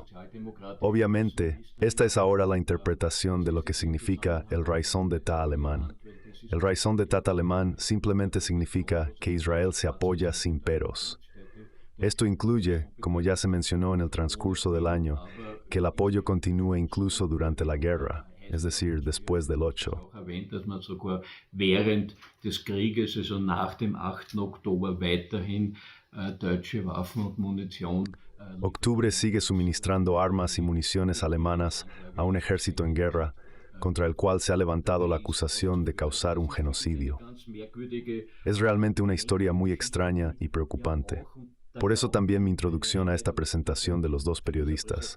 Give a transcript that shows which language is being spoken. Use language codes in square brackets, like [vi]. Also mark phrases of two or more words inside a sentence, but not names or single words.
[es] Obviamente, esta es ahora la interpretación de lo que significa el [fr] Raison d'État [es] alemán. El [fr] Raison d'État [es] alemán simplemente significa que Israel se apoya sin peros. Esto incluye, como ya se mencionó en el transcurso del año, que el apoyo continúe incluso durante la guerra, es decir, después del 8. [de] Dass man sogar während des Krieges, also nach dem 8. Oktober, weiterhin deutsche Waffen und Munition. [es] Octubre sigue suministrando armas y municiones alemanas a un ejército en guerra, contra el cual se ha levantado la acusación de causar un genocidio. Es realmente una historia muy extraña y preocupante. Por eso también mi introducción a esta presentación de los dos periodistas.